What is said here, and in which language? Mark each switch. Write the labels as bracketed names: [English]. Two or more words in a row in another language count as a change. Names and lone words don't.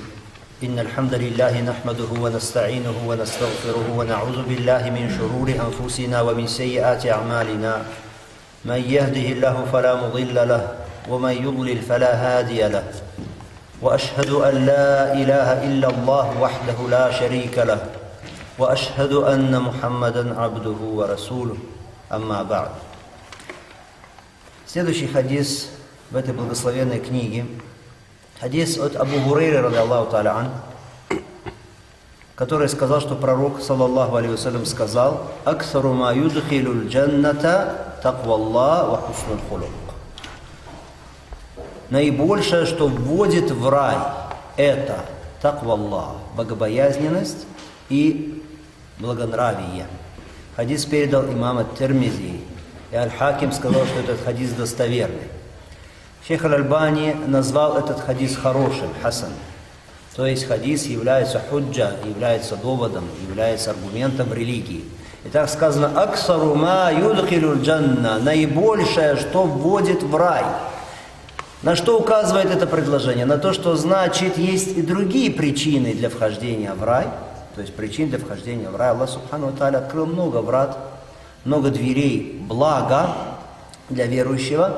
[Arabic] إن الحمد لله نحمده ونستعينه ونستغفره ونعوذ بالله من شرور أنفسنا ومن سيئات أعمالنا. من يهده الله فلا مضل له ومن يضلل فلا هادي له. وأشهد أن لا إله إلا الله وحده لا شريك له. وأشهد أن محمدا عبده ورسوله. أما بعد. [Russian] Следующий хадис в этой благословенной книге. Хадис от Абу Хурейры, [Arabic] رضي الله تعالى عن, [Russian] который сказал, что пророк, [Arabic] صلى الله عليه وسلم, [Russian] сказал: [Arabic] «أكثر ما يدخل الجنة تقوى الله وحسن الخلق». [Russian] Наибольшее, что вводит в рай, это такваллах, богобоязненность и благонравие. Хадис передал имам ат-Тирмизи, и Аль-Хаким сказал, что этот хадис достоверный. Шейх Аль-Альбани назвал этот хадис хорошим, хасан. То есть хадис является худжа, является доводом, является аргументом религии. И так сказано: [Arabic] «أكثر ما يدخل الجنة», [Russian] наибольшее, что вводит в рай. На что указывает это предложение? На то, что значит есть и другие причины для вхождения в рай. То есть причин для вхождения в рай. Аллах [Arabic] سبحانه وتعالى [Russian] открыл много врат, много дверей блага для верующего.